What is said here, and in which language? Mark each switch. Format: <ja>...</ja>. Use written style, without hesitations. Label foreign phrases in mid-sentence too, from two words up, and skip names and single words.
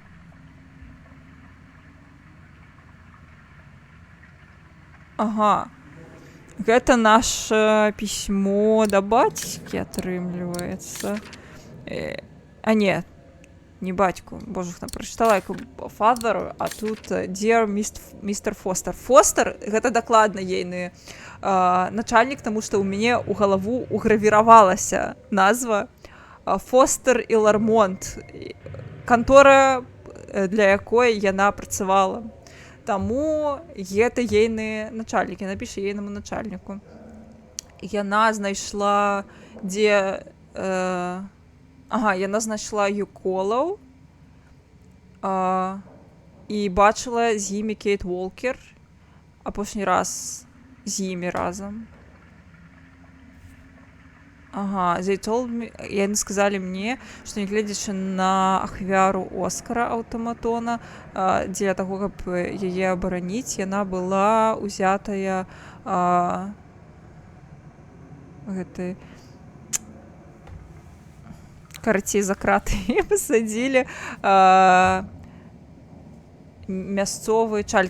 <be>Ага. Гэта наше пісьмо да бацькі атрымліваецца. А не, не бацьку. Боже, там прачытала як father, а тут dear Mr. Foster. Foster — гэта дакладна ейны начальнік, таму што ў мяне ў галаву угравіравалася назва Foster і Лармонт, кантора, для якой яна працавала. Таму гэта ейны начальнік, яна піша ейнаму начальніку. Яна знайшла, дзе... Ага, яна знайшла Юколаў і бачыла з імі Кейт Уокер апошні раз з імі разам. Ага,</be> <en>they told me,</en> <be>яны сказалі мне, што нягледзячы на ахвяру Оскара Аўтаматона, дзеля таго, каб яе абараніць, яна была ўзятая гэтай... Карацей, за краты пасадзілі мясцовыя чалькі.</be>